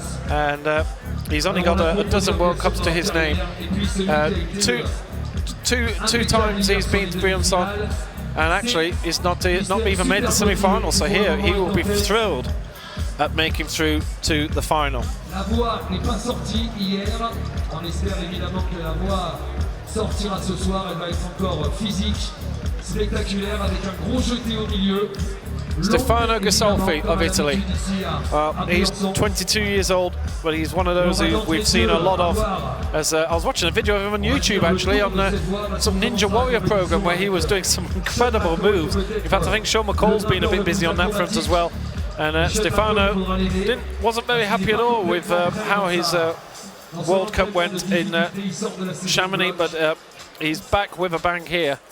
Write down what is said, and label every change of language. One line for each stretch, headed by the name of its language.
English: And he's only got a dozen World Cups to his name. Two times he's been to Briançon, and actually he's not even made the semi-final. So here he will be thrilled at making through to the final.
French: La voix n'est pas sortie hier. On espère évidemment que la voix sortira ce soir. Elle va être encore physique, spectaculaire, avec un gros jeté au milieu.
English: Stefano Ghisolfi of Italy. He's 22 years old, but he's one of those who we've seen a lot of. As I was watching a video of him on YouTube, actually, on some Ninja Warrior program where he was doing some incredible moves. In fact, I think Sean McCall's been a bit busy on that front as well. And Stefano wasn't very happy at all with how his World Cup went in Chamonix, but he's back with a bang here.